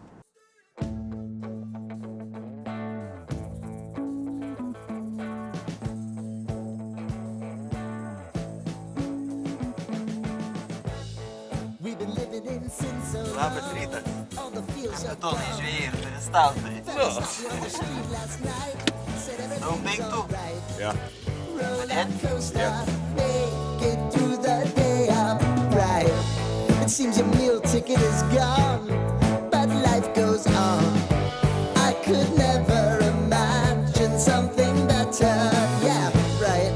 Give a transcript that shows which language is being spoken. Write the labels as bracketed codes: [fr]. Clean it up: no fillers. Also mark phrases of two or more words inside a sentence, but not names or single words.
[lt] Labas rytas, kapitonai žvejai ir turistautai. Daug daiktų? Ja. [en] It seems your meal ticket is gone, but life goes on. I could never imagine something better. Yeah, right.